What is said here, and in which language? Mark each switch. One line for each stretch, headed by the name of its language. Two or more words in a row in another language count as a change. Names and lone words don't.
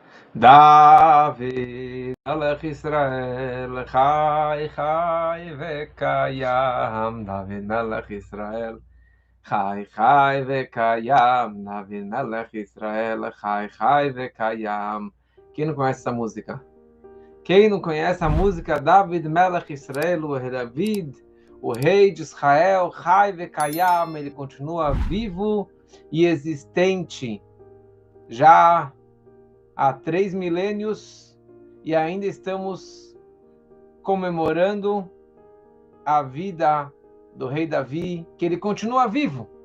Hebrew: דוד, מלך ישראל, חי, חי, וקיים. דוד, מלך ישראל, חי, חי, וקיים. דוד, מלך ישראל, חי, חי, וקיים.
Portuguese: Quem não conhece essa música? Quem não conhece a música
Hebrew: דוד, מלך ישראל,
Portuguese: o David, o rei de Israel,
Hebrew: חי, וקיים,
Portuguese: ele continua vivo e existente. Já há 3 milênios e ainda estamos comemorando a vida do rei Davi, que ele continua vivo.